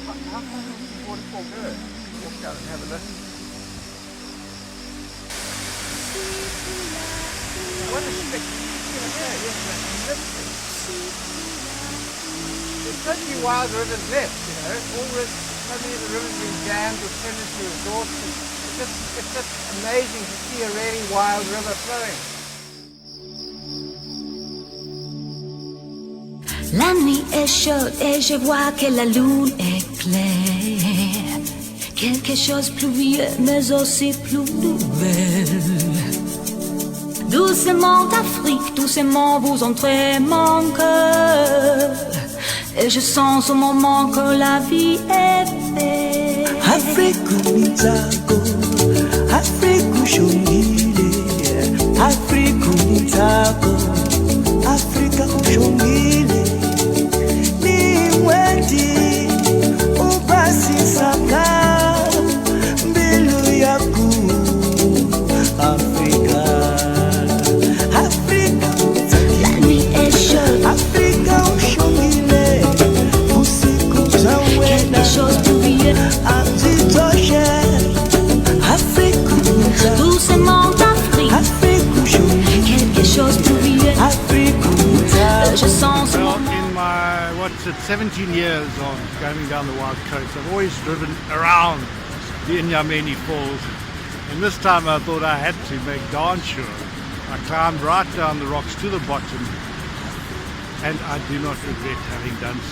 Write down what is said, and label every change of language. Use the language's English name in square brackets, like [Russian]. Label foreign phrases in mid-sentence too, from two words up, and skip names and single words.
[English] How far does the waterfall go? Walk down and have a look. What a spectacular yes, that's magnificent. There's so many wild rivers left, you know. All so many of the rivers have been dammed or turned into resorts. It's just amazing to see a really wild river flowing. [French] La nuit est chaude et je vois que la lune est claire. Quelque chose plus vieux mais aussi plus nouvelle. Doucement Afrique, doucement vous entrez mon cœur. Et je sens au moment que la vie est belle. [Tsonga] Afrique unitago, Afrique ushongile, Afrique unitago, Afrique ushongile. Ni mweti ubasi saka mbilu yaku Africa. [French] Afrique la nuit est chaude, [Tsonga] Afrique ushongile, usiku zawena. [French] Quelque chose plus vieux. Doucement Afrique, quelque chose plus vieux. Je sens [English] Well, in my, 17 years of going down the Wild Coast, I've always driven around the Inyameni Falls. And this time I thought I had to make darn sure I climbed right down the rocks to the bottom, and I do not regret having done so.